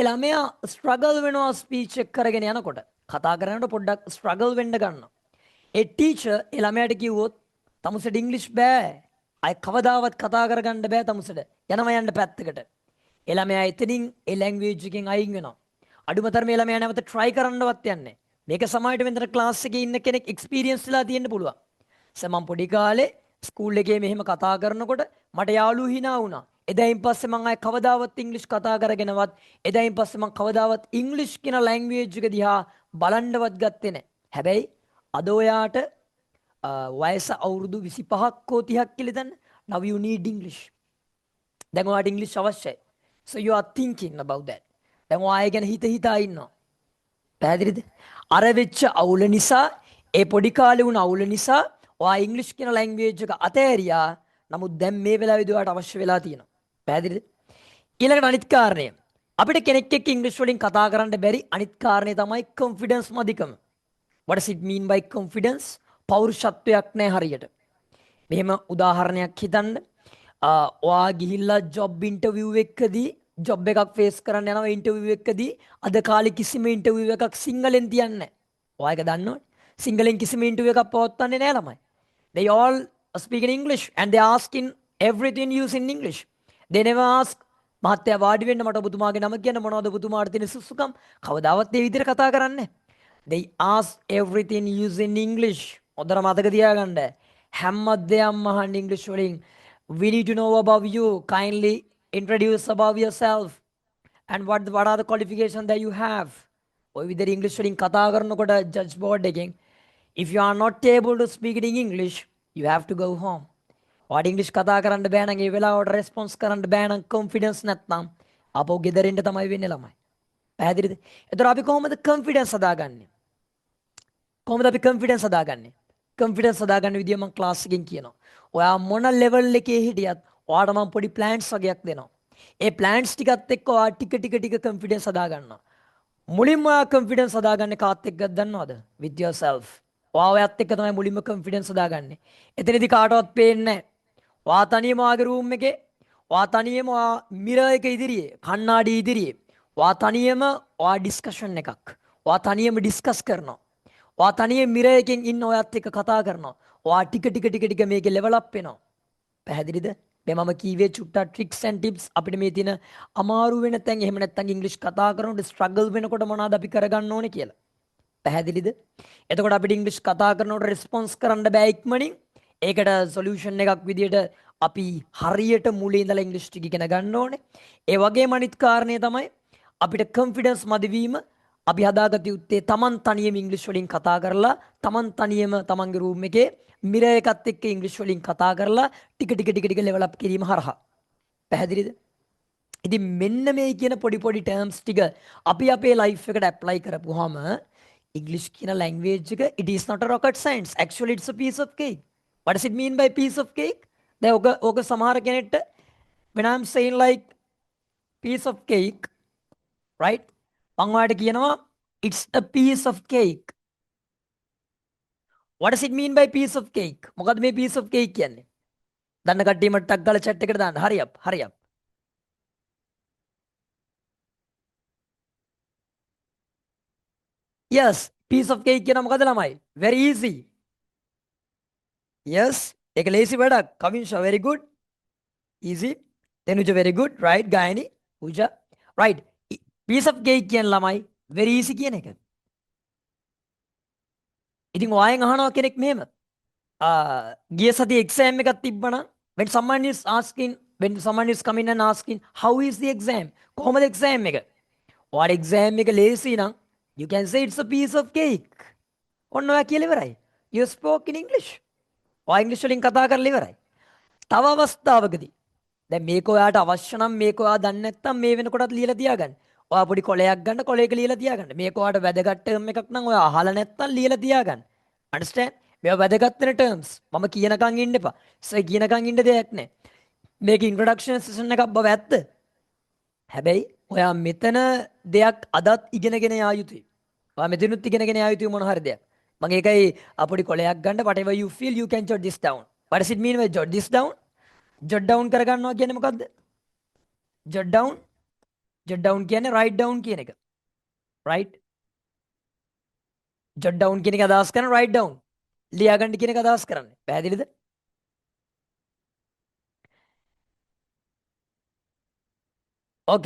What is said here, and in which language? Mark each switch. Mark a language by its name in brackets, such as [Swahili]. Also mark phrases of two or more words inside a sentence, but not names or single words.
[Sinhala] ළමයා ස්ට්‍රගල් වෙනවා ස්පීච් එක කරගෙන යනකොට කතා කරනකොට පොඩ්ඩක් ස්ට්‍රගල් වෙන්න ගන්නවා ඒ ටීචර් ඒ ළමයාට කිව්වොත් තමුසෙට ඉංග්‍රීසි බෑ අය කවදාවත් කතා කරගන්න බෑ තමුසෙට යනවා යන්න පැත්තකට ඒ ළමයා එතනින් ඒ ලැන්ග්වේජ් එකෙන් අයින් වෙනවා අඩුම තරමේ ළමයා නැවත try කරන්නවත් යන්නේ මේක සමහරවිට මෙතන ක්ලාස් එකේ ඉන්න කෙනෙක් එක්ස්පීරියන්ස් වෙලා තියෙන්න පුළුවන් මම පොඩි කාලේ ස්කූල් එකේ මෙහෙම කතා කරනකොට මට යාළුවෝ hina වුණා. එදායින් පස්සේ මම ආයේ කවදාවත් ඉංග්‍රීසි කතා කරගෙනවත් එදායින් පස්සේ මම කවදාවත් ඉංග්‍රීසි කියන ලැන්ග්වේජ් එක දිහා බලන්නවත් ගත්තේ නැහැ. හැබැයි අද ඔයාට වයස අවුරුදු 25ක් හෝ 30ක් කියලා දැන් [English] now you need English. [Sinhala] දැන් ඔයාට ඉංග්‍රීසි අවශ්‍යයි. [English] So you are thinking about that. [Sinhala] දැන් ඔයා ගැන හිතා ඉන්නවා. පැහැදිලිද? අර වෙච්ච අවුල නිසා ඒ පොඩි කාලේ වුණ අවුල නිසා ඔයා ඉංග්‍රීසි කියන ලැන්ග්වේජ් එක අතෑරියා. නමුත් දැන් මේ වෙලාවේදී ඔයාට අවශ්‍ය වෙලා තියෙනවා. පැහැදිලිද? ඊළඟට අනිත් කාරණය. අපිට කෙනෙක් එක්ක ඉංග්‍රීසි වලින් කතා කරන්න බැරි අනිත් කාරණේ තමයි confidence මදිකම. [English] What does it mean by confidence? [Sinhala] පෞරුෂත්වයක් නැහැ හරියට. මෙහෙම උදාහරණයක් හිතන්න. ඔයා ගිහිල්ලා [English] job interview [Sinhala] එකකදී job එකක් face කරන්න යනවා interview එකකදී අද කාලේ කිසිම interview එකක් සිංහලෙන් තියන්නේ නැහැ. ඔයා ඒක දන්නවනේ. සිංහලෙන් කිසිම interview එකක් පවත්වන්නේ නැහැ ළමයි. [English] They all speak in English and they are asking Everything used in English. They never ask, [Sinhala] මහත්තයා වාඩි වෙන්න මට ඔබතුමාගේ නම කියන්න මොනවද ඔබතුමාට තියෙන සුසුකම් කවදාවත් ඒ විදිහට කතා කරන්නේ. [English] They ask everything used in English. [Sinhala] හොඳට මතක තියාගන්න. හැම දෙයක්ම අහන්න English වලින්. [English] We need to know about you. Kindly introduce about yourself. And what are the qualifications that you have? [Sinhala] ඔය විදිහට English වලින් කතා කරනකොට judge board එකෙන් [English] if you are not able to speak it in English, you have to go home. [Sinhala] ඔයාට English කතා කරන්න බෑ නම් ඒ වෙලාවට response කරන්න බෑ නම් confidence නැත්නම් අපෝ ගෙදරින්ට තමයි වෙන්නේ ළමයි. පැහැදිලිද? එතකොට අපි කොහොමද confidence හදාගන්නේ? කොහොමද අපි confidence හදාගන්නේ? confidence හදාගන්න විදිය මම class එකෙන් කියනවා. ඔයා මොන level එකේ හිටියත් ඔයාට මම පොඩි plans වගේක් දෙනවා. ඒ plans ටිකත් එක්ක ඔයා ටික confidence හදාගන්නවා. මුලින්ම ඔයා confidence හදාගන්නේ කාත් එක්කද දන්නවද? [English] with yourself. [Sinhala] ඔයාත් එක්ක තමයි මුලින්ම confidence හදාගන්නේ. එතනදී කාටවත් පේන්නේ නැහැ. ඔයා තනියම ඔයාගේ room එකේ ඔයා තනියම ඔයා mirror එක ඉදිරියේ කණ්ණාඩි ඉදිරියේ ඔයා තනියම ඔයා discussion එකක්. ඔයා තනියම discuss කරනවා. ඔයා තනියම mirror එකෙන් ඉන්න ඔයත් එක්ක කතා කරනවා. ඔයා ටික මේකේ level up වෙනවා. පැහැදිලිද? මේ මම කීවේ චුට්ටක් [English] tricks and tips [Sinhala] අපිට මේ තියෙන අමාරු වෙන තැන් එහෙම නැත්නම් ඉංග්‍රීසි කතා කරනකොට struggle වෙනකොට මොනවද අපි කරගන්න ඕනේ කියලා. පැහැදිලිද? එතකොට අපිට ඉංග්‍රීසි කතා කරනකොට response කරන්න බෑ ඉක්මනින්. ඒකට solution එකක් විදියට අපි හරියට මුලින් ඉඳලා ඉංග්‍රීසි ටික ඉගෙන ගන්න ඕනේ. ඒ වගේම අනිත් කාරණේ තමයි අපිට confidence මදිවීම අපි හදාගත යුත්තේ Taman තනියම ඉංග්‍රීසි වලින් කතා කරලා Taman තනියම Tamanගේ room එකේ mirror එකත් එක්ක ඉංග්‍රීසි වලින් කතා කරලා ටික level up කිරීම හරහා. පැහැදිලිද? ඉතින් මෙන්න මේ කියන පොඩි terms ටික අපි අපේ life එකට apply කරපුවාම English කියන language එක [English] it is not a rocket science. Actually it's a piece of cake. What does it mean by piece of cake? [Sinhala] දැන් ඕක සමහර කෙනෙක්ට [English] when I'm saying like piece of cake, right? [Sinhala] මම ඔයාලට කියනවා [English] it's a piece of cake. What does it mean by piece of cake? [Sinhala] මොකද්ද මේ [English] piece of cake [Sinhala] කියන්නේ? දන්න කට්ටිය මට ටක් ගාලා chat එකට දාන්න. [English] hurry up. Yes, piece of cake [Sinhala] කියන මොකද ළමයි? [English] Very easy. Yes, [Sinhala] ඒක ලේසි වැඩක්. [English] Kavinsha very good. Easy. Tenuja very good. Right, Gayani, Pooja. Right. Piece of cake [Sinhala] කියන ළමයි [English] very easy [Sinhala] කියන එක. ඉතින් ඔයාෙන් අහනවා කෙනෙක් මෙහෙම. ගිය සතියේ exam එකක් තිබ්බනම් [English] when someone is coming and asking how is the exam? [Sinhala] කොහොමද exam එක? ඔයාට exam එක ලේසි නම් [English] you can say it's a piece of cake. [Sinhala] ඔන්න ඔයා කියලා ඉවරයි. [English] You spoke in English. [Sinhala] ඔයා ඉංග්‍රීසි වලින් කතා කරලා ඉවරයි. තව අවස්ථාවකදී දැන් මේක ඔයාට අවශ්‍ය නම් මේක ඔයා දන්නේ නැත්නම් මේ වෙනකොටත් ලියලා තියාගන්න. ඔයා පොඩි කොලයක් ගන්න කොලයක ලියලා තියාගන්න. මේක ඔයාට වැදගත් ටර්ම් එකක් නම් ඔයා අහලා නැත්නම් ලියලා තියාගන්න. Understand? මේවා වැදගත් වෙන terms. මම කියනකන් ඉන්න එපා. සර් කියනකන් ඉන්න දෙයක් නැහැ. මේක introduction session එකක් බව ඇත්ත. හැබැයි ඔයා මෙතන දෙයක් අදත් ඉගෙනගෙන යා යුතුයි. ඔයා මෙතනුත් ඉගෙනගෙන යා යුතුයි මොන හරි දෙයක්. මම ඒකයි අපොඩි කොලයක් ගන්න [English] whatever you feel you can jot this down. What does it mean by jot this down? Jot down [Sinhala] කරගන්නවා කියන්නේ මොකද්ද? [English] Jot down [Sinhala] කියන්නේ [English] write down [Sinhala] කියන එක. [English] Right? Jot down [Sinhala] කියන එක අදහස් කරන [English] write down. [Sinhala] ලියා ගන්න කියන එක අදහස් කරන්නේ. පැහැදිලිද? Okay.